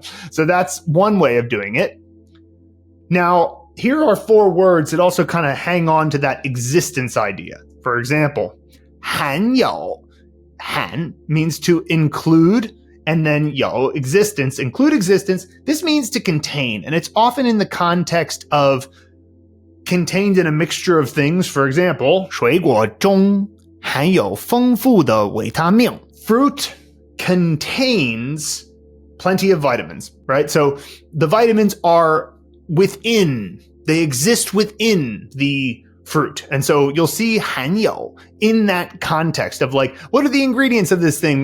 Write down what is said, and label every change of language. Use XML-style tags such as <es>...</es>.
<en>So that's one way of doing it. Now, here are 4 words that also kind of hang on to that existence idea. For example, 含有. Han means to include, and then yo, existence, include existence. This means to contain, and it's often in the context of contained in a mixture of things.</en> <zh>For example, 水果中含有丰富的维他命.</zh> <en>Fruit contains plenty of vitamins, right? So the vitamins are within, they exist within the fruit. And so you'll see 含有 in that context of like, what are the ingredients of this thing?</en>